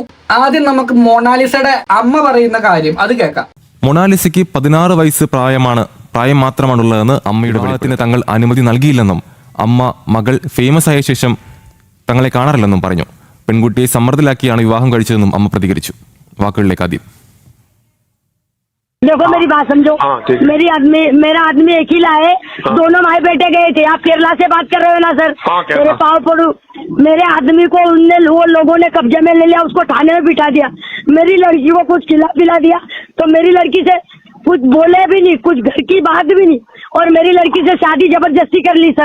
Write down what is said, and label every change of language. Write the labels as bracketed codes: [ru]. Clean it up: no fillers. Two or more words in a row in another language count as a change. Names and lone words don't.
[ml] ആദ്യം നമുക്ക് മൊണാലിസയുടെ അമ്മ പറയുന്ന കാര്യം അത് കേൾക്കാം. മൊണാലിസയ്ക്ക് 16 വയസ്സ് പ്രായം മാത്രമാണുള്ളതെന്ന് അമ്മയുടെ വിവാഹത്തിന് തങ്ങൾ അനുമതി നൽകിയില്ലെന്നും അമ്മ മകൾ ഫേമസ് ആയ ശേഷം തങ്ങളെ കാണാറില്ലെന്നും പറഞ്ഞു. പെൺകുട്ടിയെ സമ്മർദ്ദത്തിലാക്കിയാണ് വിവാഹം കഴിച്ചതെന്നും അമ്മ പ്രതികരിച്ചു. വാക്കുകളിലേക്ക് ആദ്യം. [hi] देखो मेरी बात समझो, मेरा आदमी एक ही लाए, दोनों माए बेटे गए थे. आप केरला से बात कर रहे हो ना सर? मेरे पाँव पड़ू. मेरे आदमी को वो लोगों ने कब्जे में ले लिया, उसको थाने में बिठा दिया. मेरी लड़की को कुछ खिला पिला दिया तो मेरी लड़की से कुछ बोले भी नहीं, कुछ घर की बात भी नहीं, और मेरी लड़की से शादी जबरदस्ती कर ली.